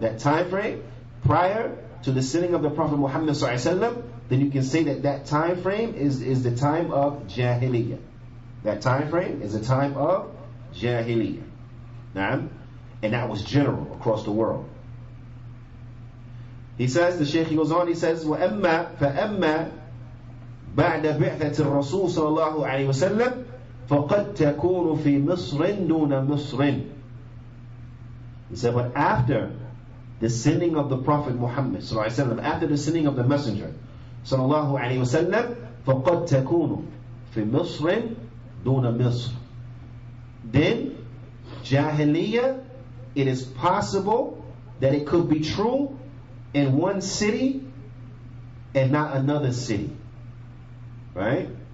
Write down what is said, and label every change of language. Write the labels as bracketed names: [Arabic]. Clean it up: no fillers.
[English] That time frame prior to the sending of the Prophet Muhammad ﷺ, then you can say that time frame is the time of jahiliyyah. That time frame is a time of jahiliyyah. Naam? And that was general across the world. He says, the Shaykh goes on, he says, [Arabic] وَأَمَّا فَأَمَّا بَعْدَ بِعْثَةِ الرَّسُولِ صلى الله عليه وسلم فَقَدْ تَكُونُ فِي مِصْرٍ دُونَ مِصْرٍ. [English] He said, but after the sending of the Prophet Muhammad صلى الله عليه وسلم, after the sending of the Messenger صلى الله عليه وسلم, [Arabic] فَقَدْ تَكُونُ فِي مِصْرٍ دُونَ مِصْرٍ. [English] Then jahiliyyah, it is possible that it could be true in one city and not another city. Right?